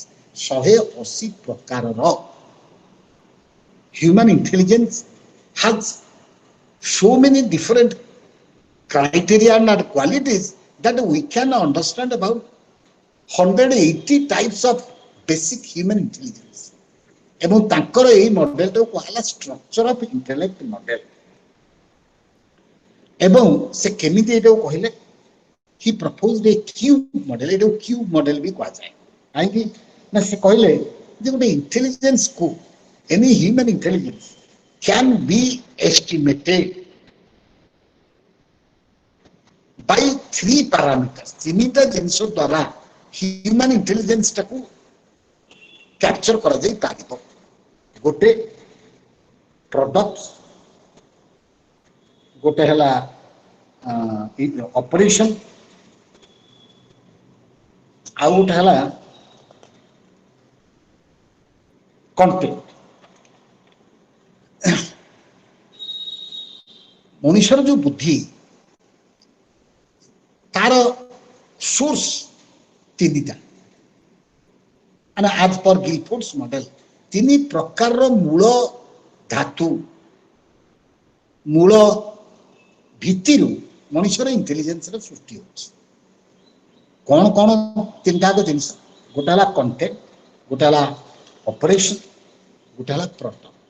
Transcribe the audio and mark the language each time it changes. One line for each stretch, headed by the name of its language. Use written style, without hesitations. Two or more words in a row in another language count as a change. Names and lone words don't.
Odia: 180 ପ୍ରକାରର.
English: Human intelligence has so many different criteria and qualities that we can understand about 180 types of basic human intelligence.
Odia: ଏବଂ ତାଙ୍କର ଏହି ମଡେଲଟାକୁ କୁହାହେଲା
English: structure of intellect model.
Odia: ଏବଂ ସେ କେମିତି ଏଇଟାକୁ କହିଲେ,
English: he proposed a cube model.
Odia: ଏଇଟାକୁ
English: cube model
Odia: ବି କୁହାଯାଏ. କାହିଁକି ନା ସେ କହିଲେ ଯେ ଗୋଟେ ଇଣ୍ଟେଲିଜେନ୍ସ କୁ,
English: any human intelligence can be estimated by 3 parameters.
Odia: 3ଟା ଜିନିଷ ଦ୍ୱାରା
English: human intelligence
Odia: ଟାକୁ କ୍ୟାପଚର କରାଯାଇ ପାରିବ. ଗୋଟେ ପ୍ରଡକ୍ଟ, ଗୋଟେ ହେଲା ଅପରେସନ, ଆଉ ଗୋଟେ ହେଲା କଣ୍ଟେଣ୍ଟ. ମଣିଷର ଯୋଉ ବୁଦ୍ଧି, ତାର ସୋର୍ସ 3ଟା.
English: and as per Guilford's model
Odia: 3 ପ୍ରକାରର ମୂଳ ଧାତୁ, ମୂଳ ଭିତ୍ତିରୁ ମଣିଷର ଇଣ୍ଟେଲିଜେନ୍ସର ସୃଷ୍ଟି ହେଉଛି. କ'ଣ କ'ଣ 3ଟାକ ଜିନିଷ? ଗୋଟେ ହେଲା କଣ୍ଟେଣ୍ଟ, ଗୋଟେ ହେଲା ଅପରେସନ, ଗୋଟେ ହେଲା ପ୍ରଡକ୍ଟ.